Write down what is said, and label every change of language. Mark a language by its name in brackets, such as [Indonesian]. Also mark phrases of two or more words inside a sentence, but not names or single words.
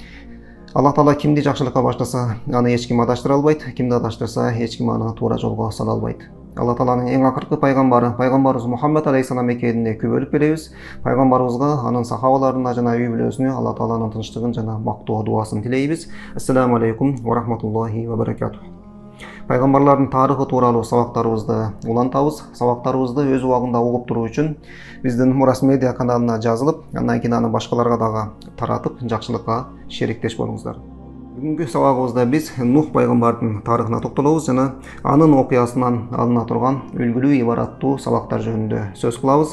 [Kyrgyz] Алла Таала кимди жакшылыкка баштаса, аны эч ким адаштыра албайт, кимди адаштырса, эч ким аны туура жолго сала албайт. Алла Тааланын эң акыркы пайгамбарыбыз Мухаммад алейхиссалам экенине күбөлүп беребиз. Пайгамбарыбызга, анын сахабаларына жана үй бүлөсүнө Алла Тааланын тынчтыгын жана мактоо дуасын тилейбиз. [Arabic] السلام عليكم ورحمة الله وبركاته. [Kyrgyz] Пайгамбарлардын тарыхы тууралуу сабактарыбызды улантабыз. Сабактарыбызды өз убагында угуп туруу үчүн биздин Мурас медиа каналына жазылып, андан кийин аны башкаларга дагы таратып, жакшылыкка шериктеш болуңуздар. Бүгүнкү сабагыбызда биз Нух пайгамбардын тарыхына токтолобуз жана анын окуясынан алына турган үлгүлүү ибараттуу сабактар жөнүндө сөз кылабыз.